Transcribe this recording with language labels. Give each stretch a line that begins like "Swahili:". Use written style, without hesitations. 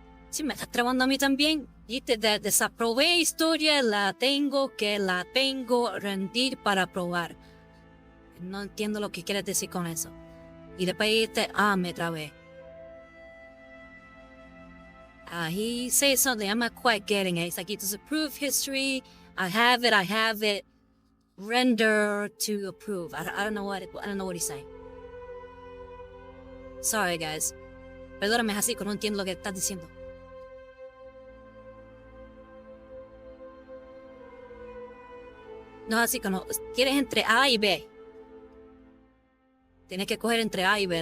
Spanish: Sí, me está trabando a mí también. Viste, desaprobé historia, la tengo rendir para probar. No entiendo lo que quieres decir con eso. Y después dijiste, me trabé.
English: He says something I'm not quite getting it. It's like, he disapprove history. I have it. Render to approve. I don't know what he's saying. Sorry, guys.
Spanish: Perdóname, Hasico, no entiendo lo que estás diciendo. No, Hasico, no. Quieres entre A y B. Tienes que coger entre A y B.